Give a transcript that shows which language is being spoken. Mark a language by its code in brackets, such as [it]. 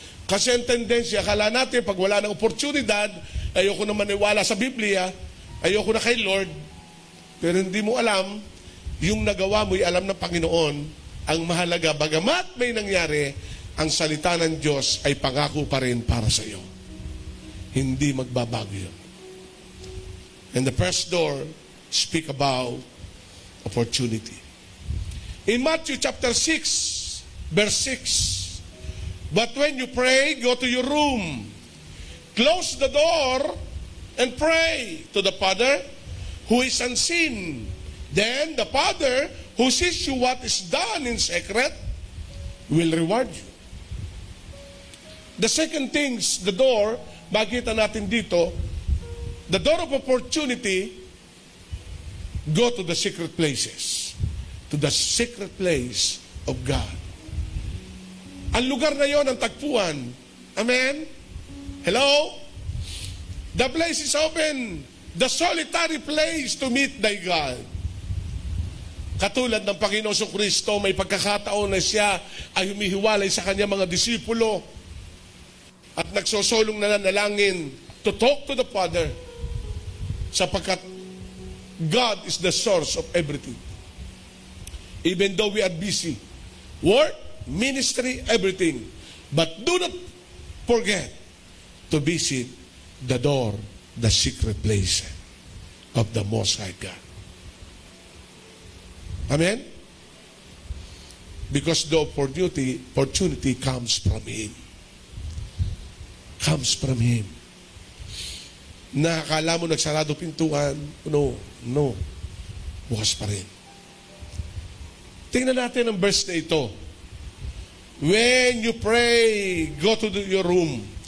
[tl] Kasi ang tendensya, akala natin pag wala ng oportunidad, ayoko na maniwala sa Biblia, ayoko na kay Lord, pero hindi mo alam, yung nagawa mo'y alam ng Panginoon, ang mahalaga, bagamat may nangyari, ang salita ng Diyos ay pangako pa rin para sa iyo. Hindi magbabago yun. [en] And the first door, speak about opportunity. In Matthew chapter 6, verse 6, but when you pray, go to your room, close the door, and pray to the Father who is unseen. Then the Father who sees you what is done in secret will reward you. The second things, the door, makita natin dito, the door of opportunity, go to the secret places. To the secret place of God. [tl] Ang lugar na yon ang tagpuan. [en] Amen? Hello? The place is open. The solitary place to meet thy God. [tl] Katulad ng Panginoon Kristo, may pagkakataon na siya ay humihiwalay sa kanya mga disipulo at nagsosolong na nanalangin to talk to the Father sapagkat God is the source of everything. [en] Even though we are busy, work, ministry, everything. But do not forget to visit the door, the secret place of the Most High God. Amen? Because the opportunity comes from Him. [tl] Comes from Him. Nakakala mo nagsarado pintuan, no. Bukas pa rin. Tingnan natin ang verse na ito. [en] When you pray, go to your room.